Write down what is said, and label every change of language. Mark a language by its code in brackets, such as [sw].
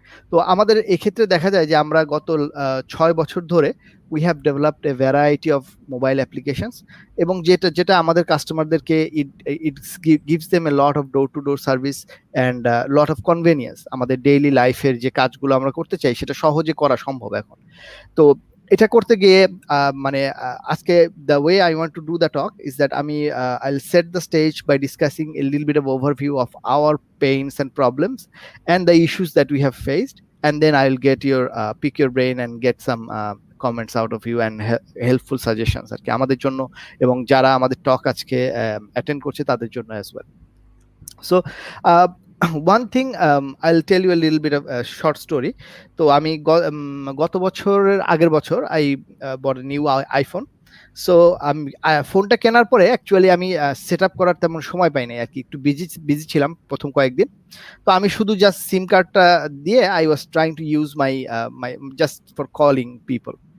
[bn] তো আমাদের এক্ষেত্রে দেখা যায় যে আমরা গত 6 বছর ধরে [en] we have developed a variety of mobile applications, [bn] এবং যেটা আমাদের কাস্টমারদেরকে [en] It gives them a lot of door to door service and lot of convenience. [bn] আমাদের ডেইলি লাইফের যে কাজগুলো আমরা করতে চাই সেটা সহজে করা সম্ভব এখন। তো এটা করতে গিয়ে মানে আজকে [en] the way I want to do the talk is that আমি I'll set the stage by discussing a little bit of overview of our pains and problems and the issues that we have faced, and then I'll get your pick your brain and get some comments out of you and helpful suggestions [bn] আর কি আমাদের জন্য এবং যারা আমাদের টক আজকে attend করছে তাদের জন্য [en] as well. So one thing, I'll tell you a little bit of a short story. [bn] তো আমি গত বছরের আগের বছর [en] I bought a new iPhone. [bn] So আমি ফোনটা কেনার পরে অ্যাকচুয়ালি আমি সেট আপ করার তেমন সময় পাইনি আর কি, একটু বিজি ছিলাম প্রথম কয়েকদিন। তো আমি শুধু জাস্ট সিম কার্ডটা দিয়ে [en] I was trying to use my just for calling people.